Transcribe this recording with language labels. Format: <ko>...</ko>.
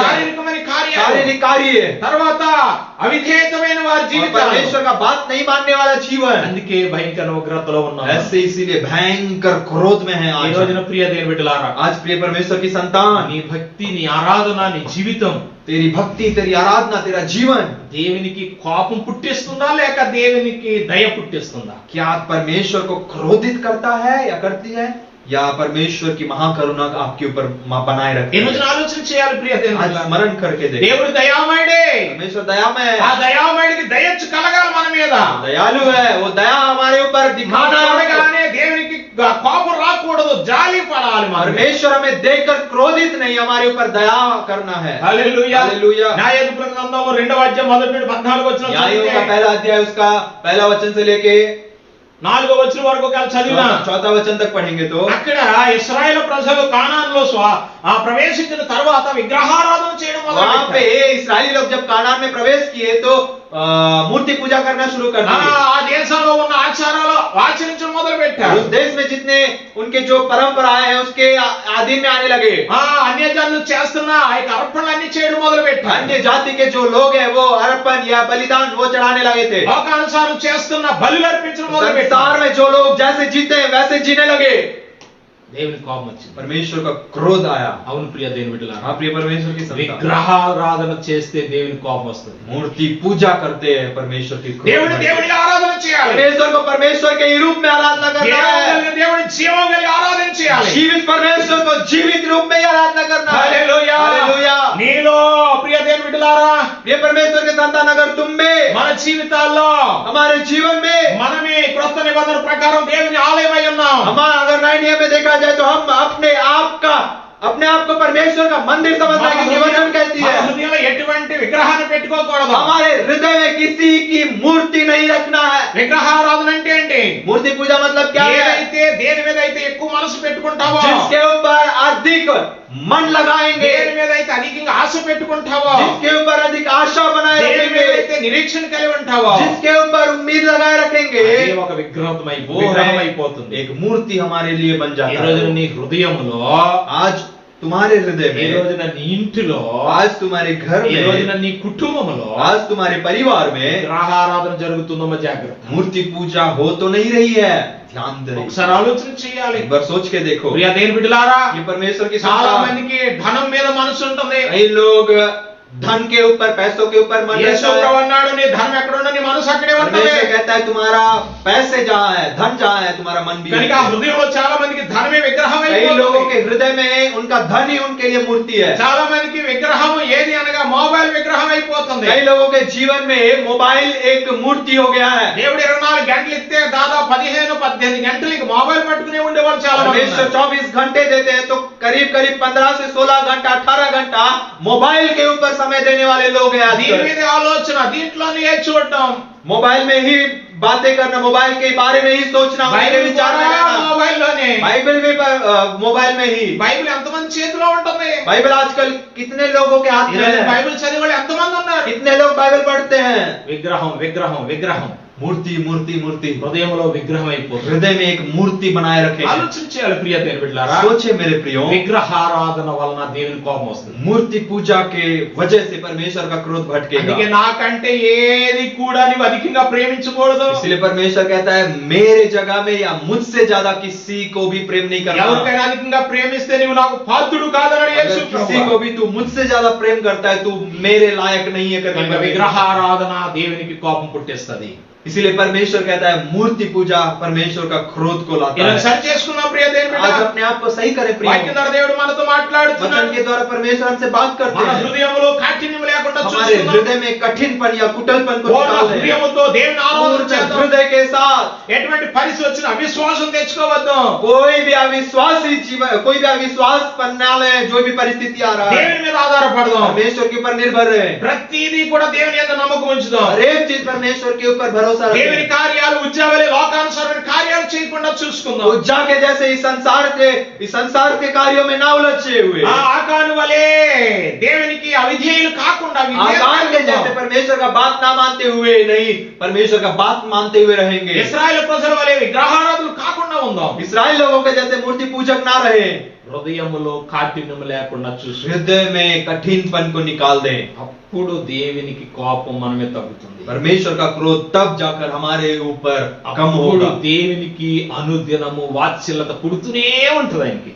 <te>శారీరకమైన కార్యాలు,</te> <hi>शारीरिक कार्य है,</hi> <te>తర్వాత అవిధేయతమైన వారి</te> <hi>और</hi> <te>జీవితాలు।</te> <hi>परमेश्वर का बात नहीं मानने वाला जीवन।</hi> <te>అందుకే భయంకర ఉగ్రతలో ఉన్నాం।</te> <hi>ऐसे इसीलिए भयंकर क्रोध में है</hi> <te>ఈ</te> <hi>आज।</hi> <te>రోజున ప్రియ దేవుని బిడ్డలారా,</te> <hi>आज प्रिय परमेश्वर की संतान,</hi> <te>నీ భక్తి, నీ ఆరాధన, నీ జీవితం</te> <hi>तेरी भक्ति, तेरी आराधना, तेरा जीवन</hi> <te>దేవునికి కోపం పుట్టిస్తుందా లేక దేవునికి దయ పుట్టిస్తుందా?</te> <hi>क्या परमेश्वर को क्रोधित करता है या करती है, या परमेश्वर की महाकरुणा आपके ऊपर बनाए रखती</hi> <te>ఈ</te> <hi>है?</hi> <te>రోజున ఆలోచన చేయాలి ప్రియ దేవుని</te> <hi>आज</hi> <te>బిడ్డలారా।</te> <hi>स्मरण करके देखो,</hi> <te>దేవుడు దయామయుడే,</te> <hi>परमेश्वर दयामय</hi> <te>ఆ</te> <hi>है,</hi> <te>దయామయుడికి దయచ్చు కలగాలి మన మీద।</te> <hi>दयालु है, वो दया हमारे ऊपर</hi> <te>మనం</te> <hi>दिखाना है।</hi> <te>చూడగానే దేవునికి కోపం రాకూడదు, జాలి పడాలి మన మీద।</te> <hi>परमेश्वर हमें देखकर क्रोधित नहीं, हमारे ऊपर दया करना है।</hi> <te>హల్లెలూయా। హల్లెలూయా। న్యాయాధిపతుల గ్రంథము 2వ అధ్యాయం 1-14 వచనం</te> <hi>न्यायों का</hi> <te>చదివితే,</te> <hi>पहला अध्याय उसका पहला वचन से लेके</hi> <te>4వ వచనం వరకు ఒకవేళ చదివినా,</te> <hi>चौथा वचन तक पढ़ेंगे तो</hi> <te>అక్కడ ఇశ్రాయేలు ప్రజలు కానాన్లో ప్రవేశించిన తర్వాత విగ్రహారాధన చేయడం</te> <hi>वहाँ पे</hi> <te>మొదలుపెట్టారు।</te> <hi>इस्राएली लोग जब कानान में प्रवेश किए तो मूर्ति पूजा करना शुरू कर दिए।</hi> <te>ఆ దేశంలో ఉన్న ఆచారాలు ఆచరించడం మొదలు</te> <hi>और</hi> <te>పెట్టారు।</te> <hi>उस देश में जितने उनके जो परंपराएं हैं उसके आधीन में आने लगे।</hi> <te>అన్యజనులు చేస్తున్న ఆ యొక్క అర్పణలన్నీ చేయడం మొదలు పెట్టారు।</te> <hi>अन्य जाति के जो लोग हैं वो अर्पण या बलिदान वो चढ़ाने लगे थे।</hi> <te>లోకానుసారం చేస్తున్న బలులు అర్పించడం మొదలు పెట్టారు।</te> <hi>संसार में जो लोग जैसे जीते हैं वैसे जीने लगे।</hi> <te>దేవుని కోపం వచ్చింది।</te> <hi>परमेश्वर का क्रोध आया।</hi> <te>అవును ప్రియ దేవుని బిడ్డలారా,</te> <hi>हाँ प्रिय परमेश्वर की संतान,</hi> <te>విగ్రహారాధన చేస్తే దేవుని కోపం వస్తుంది।</te> <hi>मूर्ति पूजा करते हैं परमेश्वर की क्रोध बढ़ता है।</hi> <te>దేవుని ఆరాధన చేయాలి।</te> <hi>परमेश्वर को परमेश्वर के ही रूप में आराधना करना है।</hi> <te>దేవుని జీవం కలిగి ఆరాధన చేయాలి।</te> <hi>जीवित परमेश्वर को जीवित रूप में ही आराधना करना है।</hi> <te>హల్లెలూయా।</te> <hi>हालेलुया।</hi> <te>నీలో ప్రియ దేవుని బిడ్డలారా,</te> <hi>ये परमेश्वर के संतान, अगर तुम में,</hi> <te>మన జీవితాల్లో</te> <hi>हमारे जीवन में,</hi> <te>మనమే క్రొత్త నిబంధన ప్రకారం దేవుని ఆలయమై ఉన్నాం।</te> <hi>हमारा अगर नए नियम में देखा जाए तो हम अपने आप को परमेश्वर का मंदिर समझना है, क्योंकि वचन कहती</hi> <te>మన</te> <hi>है</hi> <te>హృదయంలో ఎటువంటి విగ్రహాన్ని పెట్టుకోకూడదు।</te> <hi>हमारे हृदय में किसी की मूर्ति नहीं रखना है।</hi> <te>విగ్రహారాధన అంటే ఏంటి?</te> <hi>मूर्ति पूजा मतलब क्या है?</hi> <te>ఏదైతే దేని మీద అయితే ఎక్కువ మనసు పెట్టుకుంటావో,</te> <hi>जिसके ऊपर अधिक मन लगाएंगे,</hi> <te>దేని మీద అయితే అధికంగా ఆశ పెట్టుకుంటావో,</te> <hi>जिसके ऊपर अधिक आशा बनाए</hi> <te>దేని మీద</te> <hi>रखेंगे,</hi> <te>అయితే నిరీక్షణ కలిగి ఉంటావో,</te> <hi>जिसके ऊपर उम्मीद लगाए रखेंगे,</hi> <te>అది ఒక</te> <hi>वो</hi> <te>విగ్రహం</te> <hi>है</hi> <te>అయిపోతుంది।</te> <hi>एक मूर्ति हमारे लिए बन</hi> <te>ఈ</te> <hi>जाता</hi> <te>రోజున</te> <hi>है।</hi> <te>నీ హృదయంలో,</te> <hi>आज तुम्हारे हृदय</hi> <te>ఈ</te> <hi>में,</hi> <te>రోజున నీ ఇంటిలో,</te> <hi>आज तुम्हारे घर</hi> <te>ఈ రోజున</te> <hi>में,</hi> <te>నీ కుటుంబంలో</te> <hi>आज तुम्हारे परिवार में</hi> <te>విగ్రహారాధన జరుగుతుందో జాగ్రత్త।</te> <hi>मूर्ति पूजा हो तो नहीं रही है, ध्यान दे।</hi> <te>ఒకసారి ఆలోచన చేయాలి।</te> <hi>एक बार सोच के देखो।</hi> <te>ప్రియ దేవుని బిడ్డలారా,</te> <hi>ये परमेश्वर की</hi> <te>చాలా</te> <hi>संतान,</hi> <te>మందికి ధనం మీద మనసు ఉంటుంది।</te> <hi>कई लोग धन के ऊपर, पैसों के ऊपर मन</hi> <te>యేసు</te> <hi>रहता है।</hi> <te>ప్రభు అన్నాడు, నీ ధనం ఎక్కడ ఉన్నా నీ మనసు అక్కడే ఉంటుంది।</te> <hi>परमेश्वर कहता है तुम्हारा पैसे जहाँ है, धन जहाँ है, तुम्हारा मन भी</hi> <te>కనుక</te> <hi>वहीं है।</hi> <te>హృదయంలో చాలా మందికి ధనమే విగ్రహం</te> <hi>कई लोगों</hi> <te>అయిపోతుంది।</te> <hi>के हृदय में उनका धन ही उनके लिए मूर्ति है।</hi> <te>చాలా మందికి విగ్రహం ఏది అనగా మొబైల్ విగ్రహం అయిపోతుంది।</te> <hi>कई लोगों के जीवन में मोबाइल एक मूर्ति हो गया है।</hi> <te>దేవుడు 24 గంటలు ఇస్తే దాదాపు 15-18 గంటలకి మొబైల్ పట్టుకునే ఉండేవాళ్ళు చాలా మంది</te> <hi>परमेश्वर</hi> <te>ఉన్నారు।</te> <hi>24 घंटे देते हैं तो करीब 15 से 16 घंटा, 18 घंटा मोबाइल के ऊपर समय देने वाले लोग हैं</hi> <te>దీని</te> <hi>आजकल।</hi> <te>మీద ఆలోచన, దీంట్లోనే చూడటం,</te> <hi>मोबाइल में ही बातें करना, मोबाइल के बारे में ही सोचना, उनके</hi> <te>బైబిల్</te> <hi>विचार में</hi> <te>కూడా</te> <hi>रहना।</hi> <te>మొబైల్లోనే।</te> <hi>बाइबल भी मोबाइल में ही।</hi> <te>బైబిల్ ఎంతమంది చేతిలో ఉంటుంది?</te> <hi>बाइबल आजकल कितने लोगों के हाथ में</hi> <te>ఈరోజు</te> <hi>है?</hi> <te>బైబిల్ చదివే వాళ్ళు ఎంతమంది ఉన్నారు?</te> <hi>कितने लोग बाइबल पढ़ते हैं?</hi> <te>విగ్రహం విగ్రహం విగ్రహం।</te> <hi>मूर्ति मूर्ति मूर्ति,</hi> <te>హృదయంలో విగ్రహం అయిపోతుంది.</te> <hi>हृदय में एक मूर्ति बनाए रखे हैं।</hi> <te>ఆలోచించాలి ప్రియ దేవుని బిడ్డలారా,</te> <hi>सोचे मेरे प्रियो,</hi> <te>విగ్రహారాధన వలన దేవుని కోపం వస్తుంది.</te> <hi>मूर्ति पूजा के वजह से परमेश्वर का क्रोध भटकेगा।</hi> <te>అందుకే నాకంటే ఏది కూడా నీవు అధికంగా ప్రేమించకూడదు.</te> <hi>इसलिए परमेश्वर कहता है मेरे जगह में या मुझसे ज्यादा किसी को भी प्रेम नहीं करना।</hi> <te>ఎవరికైనా అధికంగా ప్రేమిస్తే నీవు నాకు పాత్రుడు కాదన్నాడు యేసు</te> <hi>अगर किसी</hi> <te>ప్రభువు.</te> <hi>को भी तू मुझसे ज्यादा प्रेम करता है, तू मेरे लायक नहीं है करके</hi> <te>కనుక విగ్రహారాధన దేవునికి కోపం పుట్టిస్తది.</te> <hi>इसीलिए परमेश्वर कहता है मूर्ति पूजा परमेश्वर का क्रोध को लाता</hi> <te>ఇలా</te> <hi>है।</hi> <te>సరి చేసుకున్నాం ప్రియ దేవుని బిడ్డ.</te> <hi>आज अपने आप को सही करें प्रिय।</hi> <te>వాక్యం ద్వారా దేవుడు మనతో మాట్లాడుతున్నాడు.</te> <hi>वचन के द्वारा परमेश्वर हमसे बात करते</hi> <te>మన</te> <hi>हैं।</hi> <te>హృదయంలో కాఠిన్యం లేకుండా</te> <hi>हमारे</hi> <te>చూసుకుందాం.</te> <hi>हृदय में कठिनपन या कुटलपन को</hi> <te>పూర్ణ</te> <hi>निकाल दें।</hi> <te>హృదయముతో దేవుని ఆరాధన</te> <hi>पूर्ण</hi> <te>చేద్దాం.</te> <hi>हृदय के साथ</hi> <te>ఎటువంటి పరిస్థితి వచ్చినా అవిశ్వాసం తెచ్చుకోవద్దు.</te> <hi>कोई भी अविश्वासी जीवन, कोई भी अविश्वास बनने वाले जो भी परिस्थिति आ रहा है,</hi> <te>దేవుని మీద ఆధారపడదాం.</te> <hi>परमेश्वर के ऊपर निर्भर रहे।</hi> <te>ప్రతిదీ కూడా దేవుని యందు నమ్మకం ఉంచుదాం.</te> <hi>हर एक चीज परमेश्वर के ऊपर भरोसा</hi> <te>దేవుని</te> <hi>रखें।</hi> <te>కార్యాలు ఉజ్జావలే లోకానుసారమైన కార్యాలు చేయకుండా చూసుకుందాం.</te> <hi>उज्जा के जैसे इस संसार के कार्यों में ना उलझे हुए,</hi> <te>ఆ ఆకాను వలే దేవునికి అవిధేయులు కాకుండా</te> <hi>आकान के जैसे परमेश्वर का बात ना मानते हुए नहीं, परमेश्वर का बात मानते हुए रहेंगे।</hi> <te>ఇశ్రాయేలు ప్రజల వలే విగ్రహారాధనలు కాకుండా ఉందాం.</te> <hi>इस्राएल लोगों के जैसे मूर्ति पूजक ना रहे,</hi> <te>హృదయములో కాఠిన్యం లేకుండా చూసు.</te> <hi>हृदय में कठिनपन को निकाल दें।</hi> <te>అప్పుడు దేవునికి కోపం మన మీద తగ్గుతుంది.</te> <hi>परमेश्वर का क्रोध तब जाकर हमारे ऊपर कम</hi> <te>అప్పుడు</te> <hi>होगा।</hi> <te>దేవునికి అనుదినము వాత్సల్యత పుడుతూనే ఉంటుంది ఆయనకి.</te>